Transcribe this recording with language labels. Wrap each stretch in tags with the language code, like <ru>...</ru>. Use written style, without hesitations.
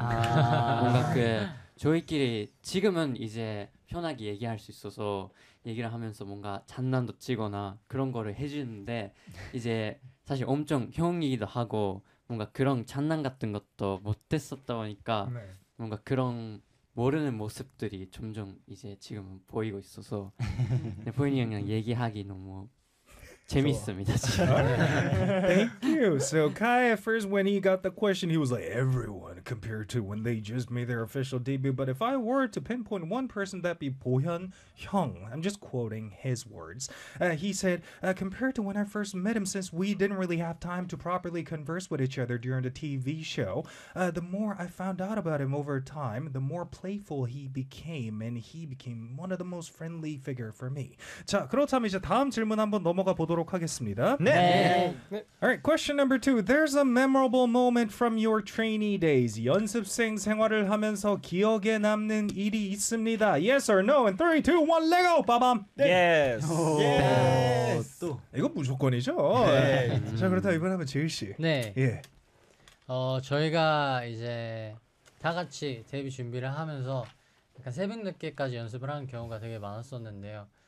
<ko>뭔가 그 저희끼리 지금은 이제 편하게 얘기할 수 있어서 얘기를 하면서 뭔가 장난도 치거나 그런 거를 해주는데 이제 사실 엄청 형이기도 하고 뭔가 그런 장난 같은 것도 못했었다 보니까 네. 뭔가 그런 모르는 모습들이 점점 이제 지금은 보이고 있어서 보현이 형이랑 얘기하기 너무 재밌습니다.</ko> <en>Thank you. So Kai at first when he got the question he was like everyone compared to when they just made their official debut but if I were to pinpoint one person that'd be 보현 형. I'm just quoting his words. He said compared to when I first met him since we didn't really have time to properly converse with each other during the TV show the more I found out about him over time the more playful he became and he became one of the most friendly figure for me.</en> <ko>자 그렇다면 이제 다음 질문 한번 넘어가 보도록 하겠습니다. 네. 네.</ko> <en>All right, question number two. There's a memorable moment from your trainee days.</en> <ko>연습생 생활을 하면서 기억에 남는 일이 있습니다.</ko> <en>Yes or no? In 3, 2, 1, Lego! Ba-bam! Yes! Yes!</en> <ko>또. 이거 무조건이죠. 네. 자, 그렇다 이번에 한번 지휘 씨. 네. 예. 저희가 이제 다 같이 데뷔 준비를 하면서 약간 새벽 늦게까지 연습을 하는 경우가 되게 많았었는데요.</ko>